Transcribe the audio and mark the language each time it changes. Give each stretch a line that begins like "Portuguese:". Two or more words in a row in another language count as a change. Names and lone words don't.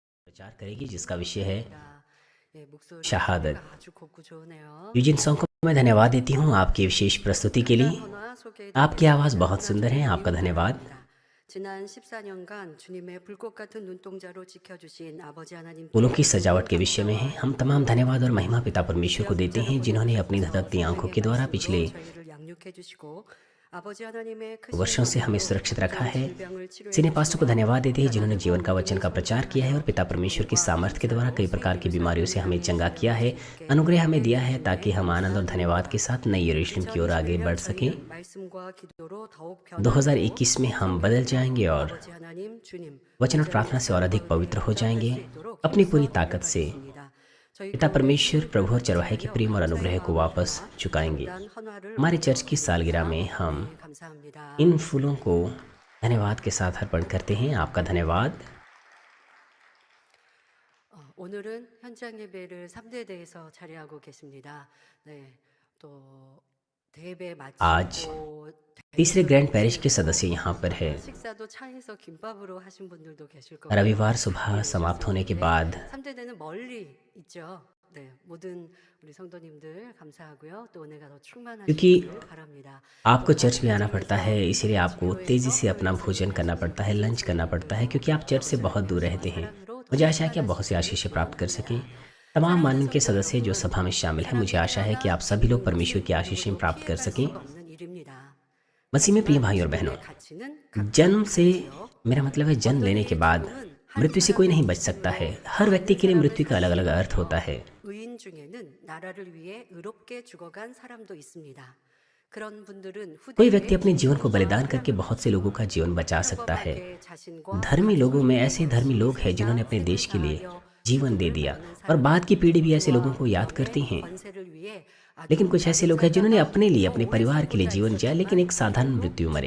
Hindi: प्रचार करेगी जिसका विषय है
Korean: 예, 목소리가
Hindi: शहादत।
Korean: 아주 곱고 좋으네요.
Hindi: यूजिन सॉन्ग को मैं धन्यवाद देती हूँ आपकी विशेष प्रस्तुति के
Korean: 간단
Hindi: लिए।
Korean: 헌화 소개해
Hindi: आपकी आवाज़
Korean: 드리겠습니다.
Hindi: बहुत सुंदर है, आपका
Korean: 한나주님
Hindi: धन्यवाद।
Korean: 찬양입니다. 지난 14년간 주님의 불꽃 같은 눈동자로 지켜주신 아버지
Hindi: फूलों
Korean: 하나님께
Hindi: की सजावट के विषय में है।
Korean: 감사와
Hindi: हम तमाम धन्यवाद और महिमा पिता परमेश्वर को देते हैं जिन्होंने अपनी
Korean: 붙잡으셔서
Hindi: धधकती आंखों
Korean: 생명의
Hindi: के द्वारा
Korean: 말씀으로
Hindi: पिछले
Korean: 저희를 양육해 주시고 아버지 하나님의 크신
Hindi: वर्षों से हमें
Korean: 손으로
Hindi: सुरक्षित रखा है।
Korean: 질병을 치료해
Hindi: सीने पास्टर को
Korean: 주시며
Hindi: धन्यवाद देते हैं जिन्होंने जीवन का वचन का
Korean: 하나님의
Hindi: प्रचार किया है और पिता परमेश्वर की सामर्थ्य के द्वारा कई प्रकार की बीमारियों से हमें चंगा किया है,
Korean: 함께
Hindi: अनुग्रह हमें दिया है ताकि हम आनंद और धन्यवाद के साथ नई यरूशलेम की ओर आगे बढ़ सकें।
Korean: 저희는 말씀과 기도로 더욱 변화되고
Hindi: 2021 में हम बदल जाएंगे और
Korean: 아버지 하나님 주님
Hindi: वचन और प्रार्थना से और अधिक पवित्र हो जाएंगे अपनी पूरी ताकत से। पिता परमेश्वर प्रभु और चरवाहे के प्रेम और अनुग्रह को वापस चुकाएंगे। हमारे चर्च की सालगिरह में हम इन फूलों को धन्यवाद के साथ अर्पण करते हैं। आपका धन्यवाद।
Korean: 오늘은 현장 예배를 3대대에서 차례하고 계십니다. 네, 또 대예배
Hindi: आज
Korean: 마치고
Hindi: तीसरे
English: grand parish
Hindi: के सदस्य यहाँ पर है।
Korean: 식사도 차에서 김밥으로 하신 분들도 계실 거고요.
Hindi: रविवार सुबह समाप्त होने के बाद
Korean: 3대대는 멀리 있죠. 네, 모든 우리 성도님들 감사하고요. 또 은혜가 더
Hindi: क्योंकि
Korean: 충만하시길 바랍니다.
Hindi: आपको चर्च में आना पड़ता है, इसीलिए आपको तेज़ी से अपना भोजन करना पड़ता है, लंच करना पड़ता है, क्योंकि आप चर्च से बहुत दूर रहते हैं। मुझे आशा है कि आप बहुत सी आशीषें प्राप्त कर सकें। तमाम मानन के सदस्य जो सभा में शामिल हैं, मुझे आशा है कि आप सभी लोग परमेश्वर की आशीषें प्राप्त कर सकें।
Korean: 없는 일입니다.
Hindi: मसीह में प्रिय भाई और बहनों, जन्म से मेरा मतलब है जन्म लेने के बाद मृत्यु से कोई नहीं बच सकता है। हर व्यक्ति के लिए मृत्यु का अलग अलग अर्थ होता है।
Korean: 의인 중에는 나라를 위해 의롭게 죽어간 사람도 있습니다. 그런 분들은
Hindi: कोई व्यक्ति अपने जीवन को बलिदान करके बहुत से लोगों का जीवन बचा सकता है। धर्मी लोगों में ऐसे धर्मी लोग हैं जिन्होंने अपने देश के लिए जीवन दे दिया और बाद की पीढ़ी भी ऐसे लोगों को याद करती हैं। लेकिन कुछ ऐसे लोग हैं जिन्होंने अपने लिए, अपने परिवार के लिए जीवन जिया लेकिन एक साधारण मृत्यु मरे।